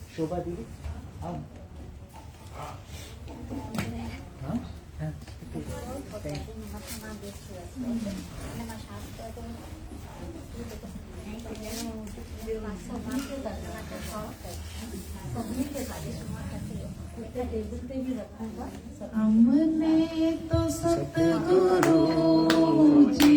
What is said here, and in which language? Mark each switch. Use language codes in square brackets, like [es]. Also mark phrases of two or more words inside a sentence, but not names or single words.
[hi] शोभा दीदी आओ। हाँ? हाँ, [en] thank you. [hi] हमने तो सतगुरु जी,